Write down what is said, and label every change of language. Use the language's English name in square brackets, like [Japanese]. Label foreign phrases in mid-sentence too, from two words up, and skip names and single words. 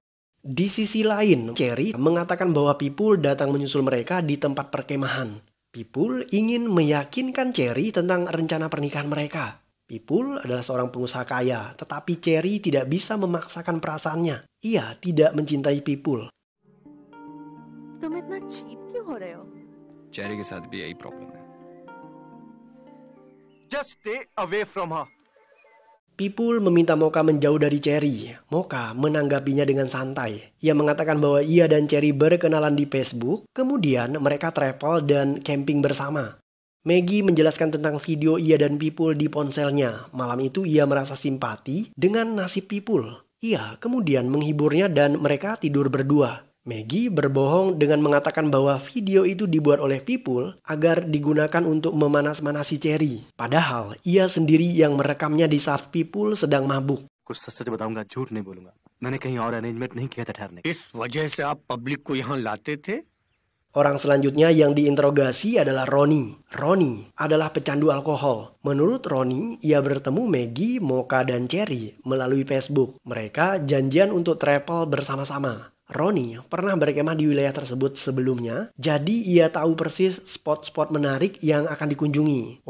[Indonesian] Di sisi lain, Cherry mengatakan bahwa Vipul datang menyusul mereka di tempat perkemahan. Pipul ingin meyakinkan Cherry tentang rencana pernikahan mereka. Pipul adalah seorang pengusaha kaya, tetapi Cherry tidak bisa memaksakan perasaannya. Ia tidak mencintai Pipul. [Hindi] तुम इतना चीप क्यों हो रहे हो? चेरी के साथ भी यही प्रॉब्लम है. [English] Just stay away from her. [Indonesian] Pipul meminta Mocha menjauh dari Cherry. Mocha menanggapinya dengan santai. Ia mengatakan bahwa ia dan Cherry berkenalan di Facebook, kemudian mereka travel dan camping bersama. Maggie menjelaskan tentang video ia dan Pipul di ponselnya. Malam itu ia merasa simpati dengan nasib Pipul. Ia kemudian menghiburnya dan mereka tidur berdua. Maggie berbohong dengan mengatakan bahwa video itu dibuat oleh Pipul agar digunakan untuk memanas-manasi Cherry. Padahal ia sendiri yang merekamnya di saat Pipul sedang mabuk. [Hindi] कुछ सच बताऊंगा, झूठ नहीं बोलूंगा. मैंने कहीं और अरेंजमेंट नहीं किया था ठहरने. इस वजह से आप पब्लिक को यहाँ लाते थे? [Indonesian] Orang selanjutnya yang diinterogasi adalah Ronnie. Ronnie adalah pecandu alkohol. Menurut Ronnie, ia bertemu Maggie, Mocha, dan Cherry melalui Facebook. Mereka janjian untuk travel bersama-sama. Ronnie pernah berkemah di wilayah tersebut sebelumnya, jadi ia tahu persis spot-spot menarik yang akan dikunjungi.